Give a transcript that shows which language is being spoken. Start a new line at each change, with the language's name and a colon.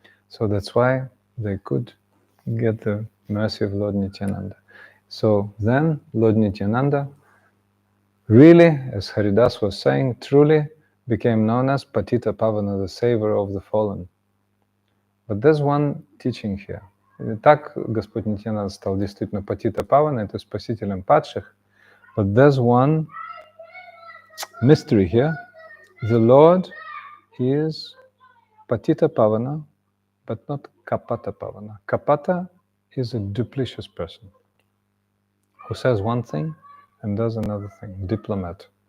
English: So that's why they could get the mercy of Lord Nityananda. So then Lord Nityananda really, as Haridas was saying, truly became known as Patita Pavana, the savior of the fallen. But there's one teaching here.
Russian: Так Господь Нитьянанда стал действительно Патита Павана, это спасителем падших.
English: But there's one mystery here. The Lord is Patita Pavana, but not Kapata Pavana. Kapata is a duplicitous person who says one thing and does another thing, diplomat.